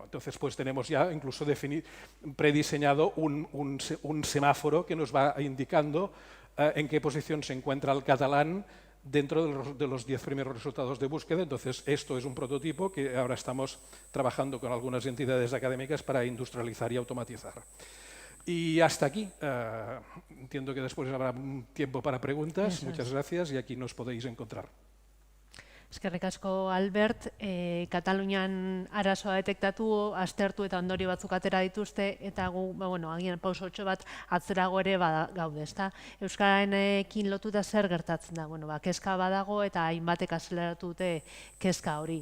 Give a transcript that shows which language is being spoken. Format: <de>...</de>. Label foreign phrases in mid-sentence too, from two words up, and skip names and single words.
<es>Entonces, pues tenemos ya incluso prediseñado un semáforo que nos va indicando en qué posición se encuentra el catalán dentro de los 10 primeros resultados de búsqueda. Entonces, esto es un prototipo que ahora estamos trabajando con algunas entidades académicas para industrializar y automatizar. Y hasta aquí. Entiendo que después habrá tiempo para preguntas. Muchas gracias y aquí nos podéis encontrar.</es> <eu>Eskerrik asko, Albert. Katalunian arazoa detektatu, aztertu eta ondorio batzuk atera dituzte, eta gu, agian pausotxo bat atzerago ere gaude, ezta? Euskararekin lotuta zer gertatzen da? Kezka badago eta hainbatek azeleratu dute kezka hori.</eu>